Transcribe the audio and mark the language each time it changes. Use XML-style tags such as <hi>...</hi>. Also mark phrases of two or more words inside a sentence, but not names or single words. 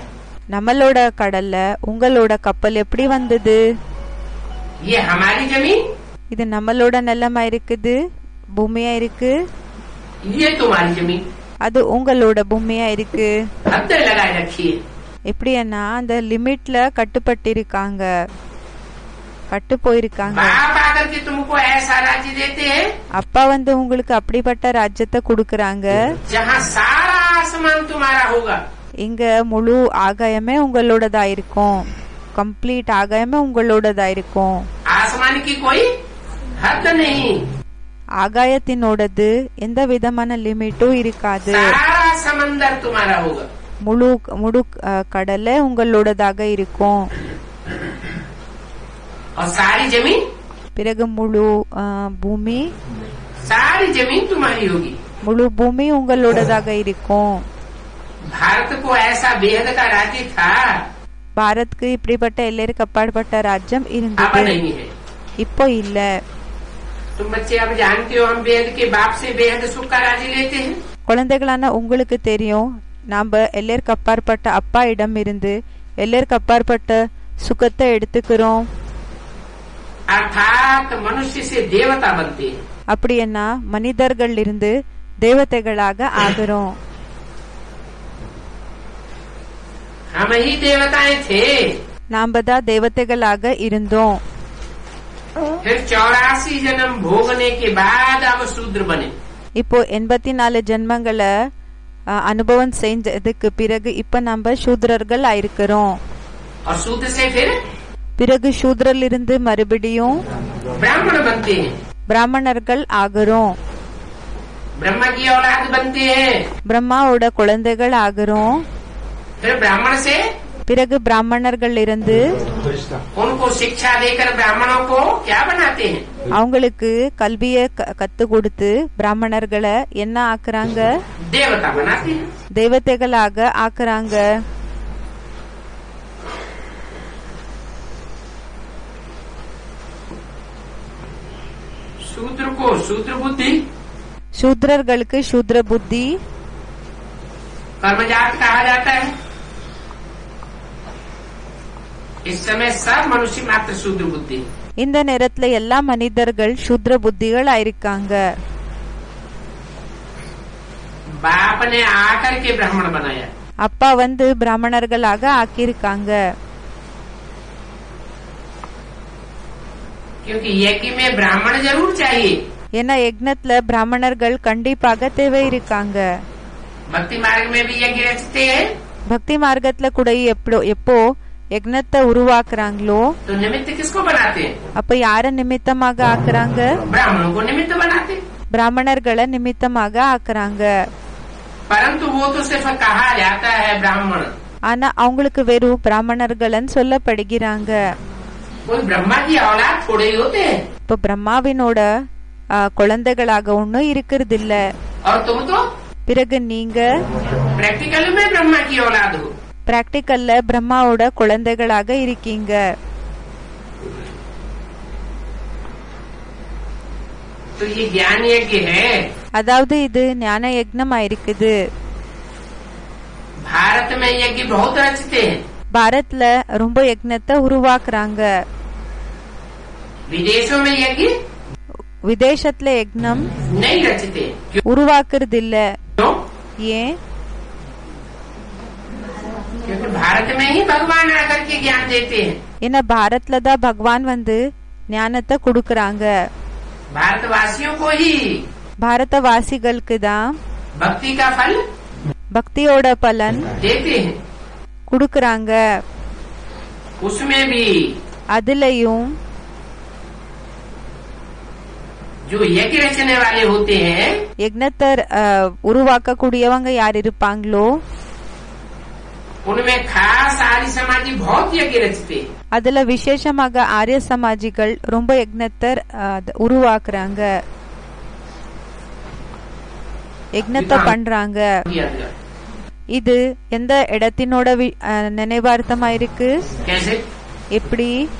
<ta>நம்மளோட கடல்ல உங்களோட கப்பல் எப்படி வந்தது?</ta> <hi>ये हमारी जमीन,</hi> <ta>இது நம்மளோட நிலமா இருக்குது, பூமியா இருக்கு.</ta> <hi>ये तुम्हारी जमीन.</hi> <ta>அது உங்களோட பூமியா இருக்கு.</ta> <hi>हद लगाए रखी है.</hi> <ta>எப்படின்னா அந்த லிமிட்ல கட்டுப்பட்டு இருக்காங்க, கட்டு போயிருக்காங்க.</ta> <hi>बाप आकर के तुमको ऐसा राज्य देते हैं</hi> <ta>அப்பா வந்து உங்களுக்கு அப்படிப்பட்ட ராஜ்யத்தை கொடுக்கறாங்க.</ta> <hi>जहाँ सारा आसमान तुम्हारा होगा.</hi> <ta>இங்க முழு ஆகாயமே உங்களோடதா இருக்கும், கம்ப்ளீட் ஆகாயமே உங்களோடதா இருக்கும்.</ta> <hi>आसमान की कोई हद नहीं.</hi> <ta>ஆகாயத்தினோடது எந்த விதமான லிமிட்டும் இருக்காது.</ta> <hi>सारा समंदर तुम्हारा होगा.</hi> <ta>முழு முழு கடலே உங்களோடதாக இருக்கும்.</ta> <hi>और सारी जमीन,</hi> <ta>பிறகு முழு பூமி,</ta> <hi>सारी जमीन तुम्हारी होगी.</hi> <ta>முழு பூமி உங்களோடதாக இருக்கும்.</ta> <hi>भारत को ऐसा बेहद का राज्य था,</hi> <ta>பாரத்க்கு இப்படிப்பட்ட எல்லாருக்கு அப்பாற்பட்ட ராஜ்யம்</ta> <hi>अब</hi> <ta>இருந்தது,</ta> <hi>नहीं है.</hi> <ta>இப்போ இல்ல.</ta> <hi>तुम बच्चे अब जानते हो हम बेहद के बाप से बेहद सुख का राज्य लेते हैं.</hi> <ta>குழந்தைகளான உங்களுக்கு தெரியும், நாம எல்லாருக்கு அப்பாற்பட்ட அப்பா இடம் இருந்து எல்லாருக்கு அப்பாற்பட்ட சுகத்தை எடுத்துக்கிறோம்.</ta> <hi>अर्थात मनुष्य से देवता बनते हैं.</hi> <ta>அப்படின்னா மனிதர்கள் இருந்து தேவதைகளாக ஆகிறோம்.</ta> <hi>हम ही देवताएं थे।</hi> <ta>நாம தான் தேவதைகளாக இருந்தோம்.</ta> <hi>फिर 84 जन्म भोगने के बाद अब शूद्र बने।</hi> <ta>இப்போ 84 ஜென்மங்களை அனுபவம் செஞ்சதுக்கு பிறகு இப்ப நம்ம சூத்ரர்கள் ஆயிருக்கிறோம்.</ta> <hi>और शूद्र से फिर</hi> <ta>பிறகு சூத்ரில் இருந்து மறுபடியும்</ta> <hi>ब्राह्मण बनते हैं,</hi> <ta>பிராமணர்கள் ஆகிறோம்.</ta> <hi>ब्रह्मा की औलाद बनते हैं।</hi> <ta>பிரம்மாவோட குழந்தைகள் ஆகிறோம்.</ta> <hi>फिर ब्राह्मण से</hi> <ta>பிறகு பிராமணர்கள் இருந்து</ta> <hi>उनको शिक्षा देकर ब्राह्मणों को क्या बनाते हैं?</hi> <ta>அவங்களுக்கு கல்வியை கத்து கொடுத்து பிராமணர்களை என்ன ஆக்குறாங்க?</ta> <hi>देवता बनाते हैं।</hi> <ta>தேவதைகளாக ஆக்குறாங்க.</ta> <hi>शूद्र को शूद्र बुद्धि,</hi> <ta>சூத்ரர்களுக்கு சூத்ர புத்தி,</ta> <hi>कर्मजात कहा जाता है। इस समय सब मनुष्य मात्र शूद्र बुद्धि।</hi> <ta>இந்த நேரத்துல எல்லா மனிதர்கள் சூத்ர புத்திகள் ஆயிருக்காங்க.</ta> <hi>बाप ने आकर के ब्राह्मण बनाया।</hi> <ta>அப்பா வந்து பிராமணர்களாக ஆக்கியிருக்காங்க.</ta> <hi>क्योंकि यज्ञ में ब्राह्मण जरूर चाहिए।</hi> <ta>ஏன்னா யக்னத்துல பிராமணர்கள் கண்டிப்பாக தேவை இருக்காங்க.</ta> <hi>भक्ति मार्ग में भी यज्ञ रचते हैं।</hi> <ta>பக்தி மார்க்கத்துல கூட எப்போ யக்னத்தை உருவாக்குறாங்களோ</ta> <hi>तो निमित्त किसको बनाते हैं?</hi> <ta>அப்ப யார நிமித்தமாக ஆக்குறாங்க?</ta> <hi>ब्राह्मणों को निमित्त बनाते हैं।</hi> <ta>பிராமணர்களை நிமித்தமாக ஆக்குறாங்க.</ta> <hi>परंतु वो तो सिर्फ कहा जाता है ब्राह्मण।</hi> <ta>ஆனா அவங்களுக்கு வெறும் பிராமணர்கள்னு சொல்லப்படுகிறாங்க.</ta> <hi>कोई ब्रह्मा की औलाद थोड़े ही होते हैं।</hi> <ta>இப்ப பிரம்மாவினோட குழந்தைகளாக ஒன்னும் இருக்கிறது இல்ல.</ta> <hi>और तुम तो</hi> <ta>பிறகு நீங்க</ta> <hi>प्रैक्टिकल में ब्रह्मा की औलाद हो।</hi> <ta>பிராக்டிக்கல்ல பிரம்மாவோட குழந்தைகளாக இருக்கீங்க.</ta> <hi>तो ये ज्ञान यज्ञ है।</hi> <ta>அதாவது இது ஞான யக்னமா இருக்குது.</ta> <hi>भारत में यज्ञ बहुत रचते हैं।</hi> <ta>பாரத்ல ரொம்ப யக்னத்தை உருவாக்குறாங்க.</ta> <hi>विदेशों में यज्ञ</hi> <ta>விதேசத்துல யக்னம்</ta> <hi>नहीं रचते।</hi> <ta>உருவாக்குறது இல்ல.</ta> <hi>क्यों?</hi> <ta>ஏன்?</ta> <hi>क्योंकि भारत में ही भगवान आकर के ज्ञान देते हैं।</hi> <ta>ஏன்னா பாரத்ல தான் பகவான் வந்து ஞானத்தை கொடுக்கறாங்க.</ta> <hi>भारतवासियों को ही</hi> <ta>பாரதவாசிகளுக்கு தான்</ta> <hi>भक्ति का फल</hi> <ta>பக்தியோட பலன்</ta> <hi>देते हैं।</hi> <ta>கொடுக்கறாங்க.</ta> <hi>उसमें भी</hi> <ta>அதுலயும்</ta> <hi>जो यज्ञ रचने वाले होते हैं</hi> <ta>யக்னத்தை உருவாக்க கூடியவங்க யார் இருப்பாங்களோ</ta> <hi>उनमें खास आर्य समाजी बहुत यज्ञ रचते हैं।</hi> <ta>அதுல விசேஷமாக ஆரிய சமாஜிகள் ரொம்ப யக்னத்தை உருவாக்குறாங்க, யக்னத்தை பண்றாங்க. இது எந்த இடத்தினோட நினைவார்த்தமா இருக்கு?</ta> <hi>कैसे?</hi> <ta>எப்படி?</ta>